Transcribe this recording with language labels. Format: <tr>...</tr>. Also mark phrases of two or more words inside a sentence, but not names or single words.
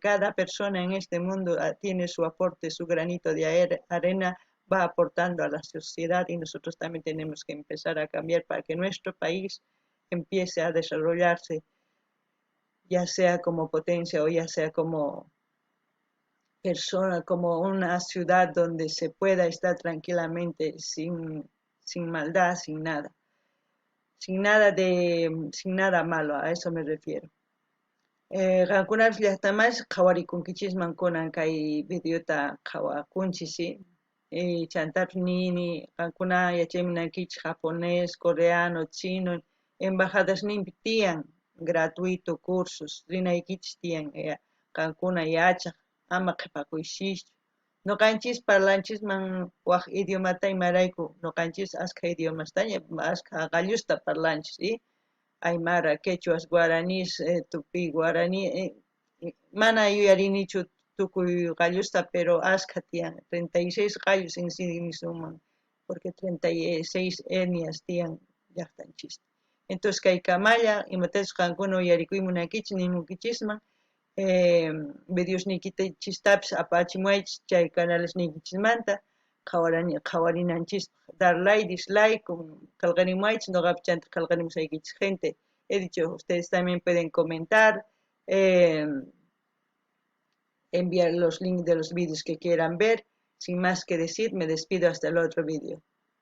<es>cada persona en este mundo tiene su aporte, su granito de arena, va aportando a la sociedad y nosotros también tenemos que empezar a cambiar para que nuestro país empiece a desarrollarse, ya sea como potencia o ya sea como persona, como una ciudad donde se pueda estar tranquilamente sin maldad, sin nada malo, a eso me refiero.</es> <qu>Qankunapish llaqtamash qhawarikunkichisman kunan kay videota qhawakunchis, chantapish nini qankuna yachaymi nankichis</qu> <es>japonés, coreano, chino,</es> <qu>embajadasninpi tiyan</qu> <es>gratuito cursos,</es> <qu>rinaykichis tiyan qankuna yachaq, ama qhipakuyshichu. Nuqanchis parlanchisman waq idiomata imarayku, nuqanchis askha idiomastaña, askha qallusta parlanchis, Aymara, Quechuas, Guaraníes, Tupi, Guaraní, mana yuyarinichu tukuy qallusta, pero askha tiyan, 36 qallos</qu> <es>en sí</es> <qu>suman, porque 36 etnias tiyan llaqtanchista. Entonces kay kamalla, imatash qankuna uyarikuymi munankichis nimunkichisman, videosnikichistapis apachimuaychis chay canalesnikichismanta, qhawarinanchis,</qu> <es>dar</es> <en>like, dislike,</en> <qu>qalqanimuaychis, noqapi chanta qalqanimusaykichis gente.</qu> <es>He dicho, ustedes también pueden comentar, enviar los links de los vídeos que quieran ver. Sin más que decir, me despido hasta el otro vídeo.</es>